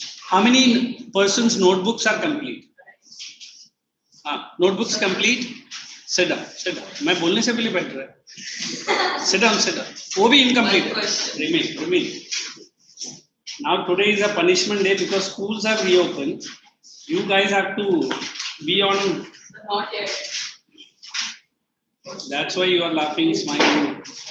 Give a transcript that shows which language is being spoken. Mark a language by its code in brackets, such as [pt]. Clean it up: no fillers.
[en] How many persons' notebooks are complete? Notebooks complete? Sit down. [hi] मैं बोलने से पहले बैठ रहा है. [en] Sit down. [hi] वो भी incomplete. [en] Remain. Now today is a punishment day because schools have reopened. You guys have to be on. Not yet. That's why you are laughing, smiling.